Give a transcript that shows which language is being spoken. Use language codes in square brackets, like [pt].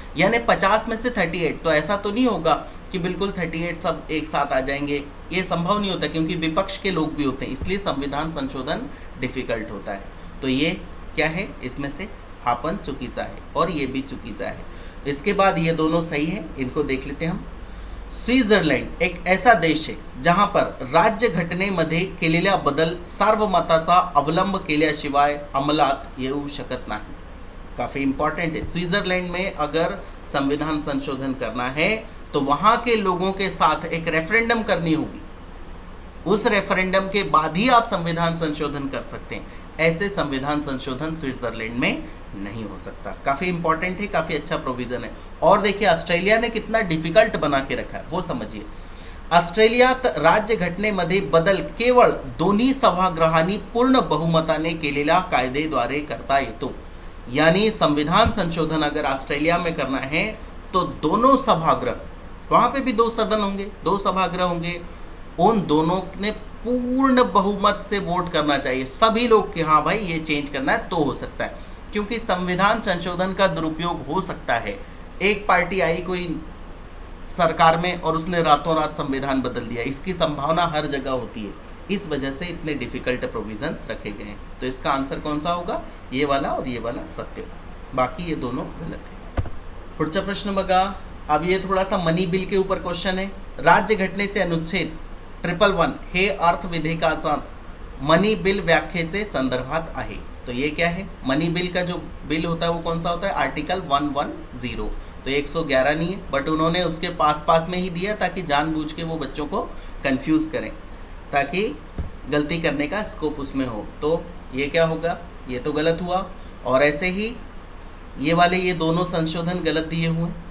[hi] यानी 50 में से 38, तो ऐसा तो नहीं होगा कि बिल्कुल 38 सब एक साथ आ जाएंगे, ये संभव नहीं होता, क्योंकि विपक्ष के लोग भी होते हैं, इसलिए संविधान संशोधन डिफ़िकल्ट होता है। तो ये क्या है, इसमें से [mr] हापन चुकीचा [hi] है और ये भी [mr] चुकीचा [hi] है। इसके बाद ये दोनों सही है, इनको देख लेते हैं हम। [mr] स्वित्झर्लंड एक ऐसा देश है जहां पर राज्य घटनेमध्ये केलेल्या बदल सार्वमताचा अवलंब केल्याशिवाय अंमलात येऊ शकत नाही। [hi] काफ़ी इंपॉर्टेंट है। स्विट्ज़रलैंड में अगर संविधान संशोधन करना है तो वहाँ के लोगों के साथ एक रेफरेंडम करनी होगी, उस रेफरेंडम के बाद ही आप संविधान संशोधन कर सकते हैं। ऐसे संविधान संशोधन स्विट्ज़रलैंड में नहीं हो सकता। काफ़ी इंपॉर्टेंट है, काफ़ी अच्छा प्रोविज़न है। और देखिए ऑस्ट्रेलिया ने कितना डिफिकल्ट बना के रखा है वो समझिए। [mr] ऑस्ट्रेलियात राज्य घटनेमध्ये बदल केवळ दोन्ही सभागृहांनी पूर्ण बहुमताने केलेल्या कायदेद्वारे करता येतो। [hi] यानी संविधान संशोधन अगर ऑस्ट्रेलिया में करना है तो दोनों सभागृह, वहाँ पे भी 2 सदन होंगे, 2 सभागृह होंगे, उन दोनों ने पूर्ण बहुमत से वोट करना चाहिए सभी लोग कि हाँ भाई ये चेंज करना है तो हो सकता है। क्योंकि संविधान संशोधन का दुरुपयोग हो सकता है। एक पार्टी आई कोई सरकार में और उसने रातों रात संविधान बदल दिया, इसकी संभावना हर जगह होती है। इस वजह से इतने डिफिकल्ट प्रोविजंस रखे गए हैं। तो इसका आंसर कौन सा होगा? ये वाला और ये वाला सत्य, बाकी ये दोनों गलत है। [mr] पुढचा प्रश्न बघा। [hi] अब ये थोड़ा सा मनी बिल के ऊपर क्वेश्चन है। [mr] राज्य घटनेचे अनुच्छेद 111 हे अर्थविधेयकाचा मनी बिल व्याख्येचे संदर्भात आहे। [hi] तो ये क्या है? मनी बिल का जो बिल होता है वो कौन सा होता है? आर्टिकल 110। तो 111 नहीं है, बट उन्होंने उसके पास में ही दिया ताकि जानबूझ के वो बच्चों को कंफ्यूज करें, ताकि गलती करने का स्कोप उसमें हो। तो ये क्या होगा? ये तो गलत हुआ। और ऐसे ही ये वाले ये दोनों संशोधन गलत दिए हुए।